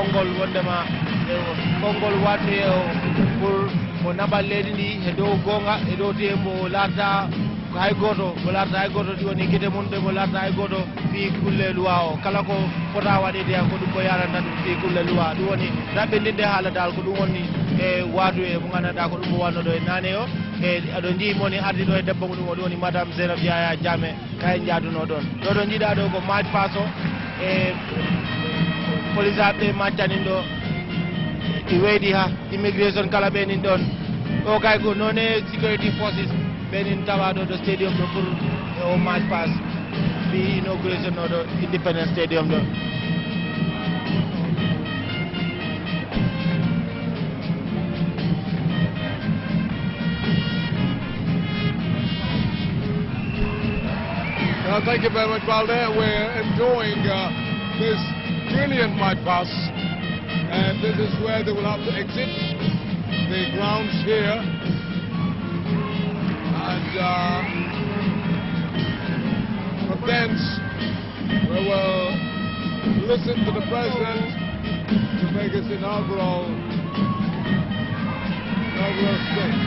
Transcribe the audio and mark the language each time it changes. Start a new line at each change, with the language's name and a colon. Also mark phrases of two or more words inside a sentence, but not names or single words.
Fula: konngol watni pour mo naɓal leydi ndi e dow gonga e dow te mbo larta hay goto ɗi woni guite mum ɓe mo larta hay goto fi kulle loi o kala ko fota waɗede ko ɗum mo yaranta ɗum fi kulle loi ɗum woni raɓɓendinde haala dal ko ɗum woni e watu e mo gandanɗa ko ɗum mo wanno ɗo e nane o e aɗo jiimoni ardi ɗo e debbo ko ɗum o ɗum woni madame Zainab Yaya Jammeh kay jaaduno ɗon ɗo jiiɗa ɗo ko
English: march pass
Fula: o e police aɓe maccanin ɗo ɗi weydi ha immigration kala ɓenin ɗon ɗo kay ko noon e
English: security forces
Fula: ɓenin tawa ɗo stadium ɗo pour o
English: march pass
Fula: fi inauguration o ɗo Independence Stadium ɗo
English: Thank you very much, Balde. We're enjoying this brilliant march pass, and this is where they will have to exit the grounds here, and from thence we will listen to the president to make his inaugural speech.